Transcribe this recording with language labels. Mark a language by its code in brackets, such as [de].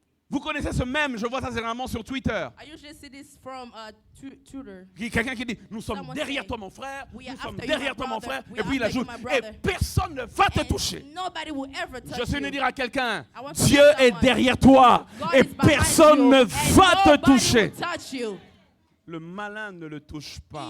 [fr] Vous connaissez ce mème, je vois ça généralement sur Twitter. [en] I usually see this from Twitter. [fr] Quelqu'un qui dit, nous sommes [en] Someone [fr] derrière [en] say, [fr] toi mon frère, [en] "We [fr] nous [en] are [fr] sommes [en] after you, [fr] derrière [en] my [fr] toi mon [en] brother. [fr] frère. [en] We [fr] Et [en] are [fr] puis il [en] after you, [fr] ajoute, [en] my [fr] et [en] brother. [fr] personne ne va te [en] And [fr] toucher. [en] nobody will ever touch [fr] Je suis venu [en] you. [fr] dire à quelqu'un, [en] I want to [fr] Dieu [en] tell [fr] est [en] someone, [fr] derrière toi [en] God [fr] et [en] is behind [fr] personne [en] you, [fr] ne [en] and [fr] va te [en] nobody [fr] toucher. [en] will touch you. [fr] Le malin ne le touche pas.